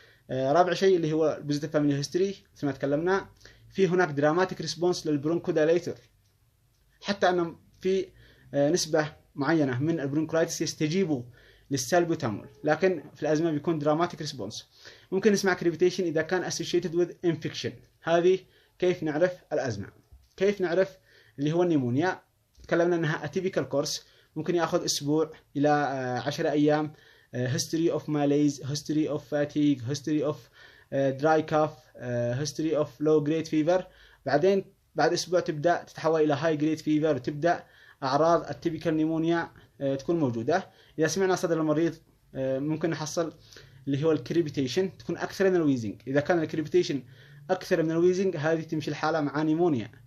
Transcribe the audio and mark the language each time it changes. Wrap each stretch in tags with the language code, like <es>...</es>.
<ar>رابع شيء اللي هو البوزيتيف فاميلي هيستوري، مثل ما تكلمنا في هناك دراماتيك ريسبونس للبرونكودايليتر، حتى انه في نسبه معينه من البرونكولايتس يستجيبوا للسالبوتامول، لكن في الازمه بيكون دراماتيك ريسبونس. ممكن نسمع كريبيتيشن اذا كان</ar> <en>associated with infection.</en> <ar>هذه كيف نعرف الازمه. كيف نعرف اللي هو النيمونيا؟ تكلمنا انها اتيبيكال كورس، ممكن ياخذ اسبوع الى 10 ايام.</ar> <en>history of malaise, history of fatigue, history of dry cough, history of low grade fever.</en> <ar>بعدين بعد اسبوع تبدا تتحول الى high grade fever، وتبدا اعراض التيبيكال نيمونيا تكون موجوده. اذا سمعنا صدر المريض ممكن نحصل اللي هو الكريبيتيشن تكون اكثر من الويزنج. اذا كان الكريبيتيشن اكثر من الويزنج هذه تمشي الحاله مع نيمونيا.</ar>